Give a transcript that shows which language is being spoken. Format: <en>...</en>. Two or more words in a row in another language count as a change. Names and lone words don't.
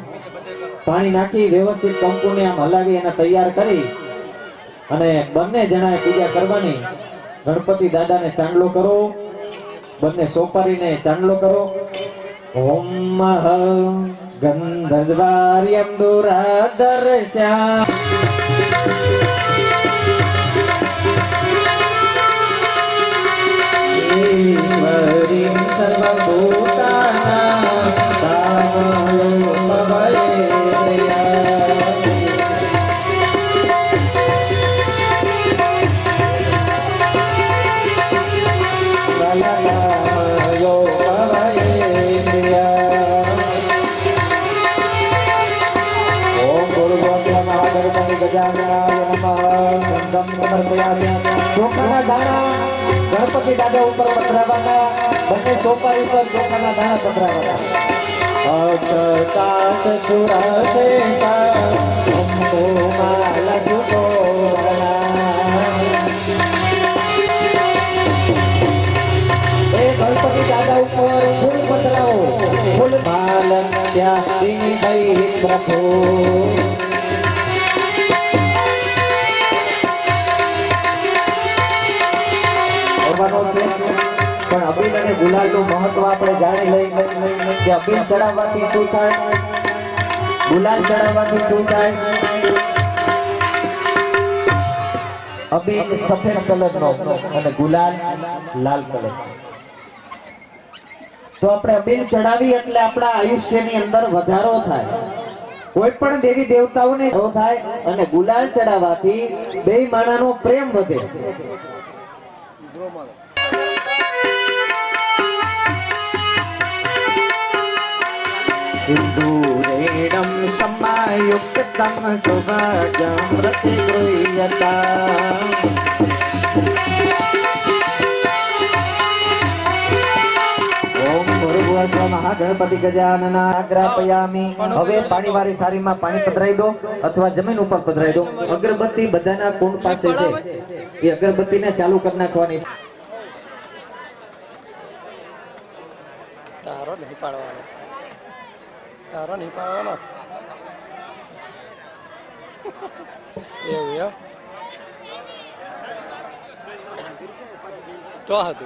<gu>પાણી નાખી વ્યવસ્થિત કંકુને આમ હલાવી એને તૈયાર કરી અને બંને જણાએ પૂજા કરવાની. ગણપતિ દાદાને ચાંદલો કરો, બંને સોપારીને ચાંદલો કરો.</gu> <sa>ઓમ ગંધર્વાર્યમ દુરાદર્શ્યા ईश्वरीं सर्वभूतानां तामयोपवयेत्या ओम गुरुभ्यो महागणपति गजाननाय नमः. गंधम समर्पयामि.</sa> <gu>ચોખાના દાણા ગણપતિ દાદા ઉપર પધરાવવાના, બંને સોપારી પર ચોખાના દાણા પધરાવવાના.</gu> <sa>અક્ષતાત સુરસેતા કુમકુમાલ સુતોરણા.</sa> <gu>એ ગણપતિ દાદા ઉપર</gu> <sa>अर्पयेत् प्रभो</sa> <gu>પણ અબીલ અને ગુલાલનું મહત્વ આપણે જાણી લઈ કે અબીલ ચડાવવાથી શું થાય, ગુલાલ ચડાવવાથી શું થાય. અબીલ સફેદ કલરનો અને ગુલાલ લાલ કલર. તો આપણે અબીલ ચડાવી એટલે આપણા આયુષ્યની અંદર વધારો થાય, કોઈ પણ દેવી દેવતાઓને થાય, અને ગુલાલ ચડાવવાથી બે માણાનો પ્રેમ વધે.</gu> <sa>सिन्दूरेणं समायुक्तं सुभगं प्रतिगृह्यताम् ओम भूर्भुवः महागणपति गजानना ग्रापयामी.</sa> <gu>હવે પાણીવાળી થાળીમાં પાણી પધરાઈ દો અથવા જમીન ઉપર પધરાઈ દો. અગરબત્તી બધાના કુંડ પાસે છે, એ અગરબત્તીને ચાલુ કરી નાખવાની. તારો નહીં પાડવાનો, તારો નહીં પાડવાનો એવું એમ તો હતું.</gu>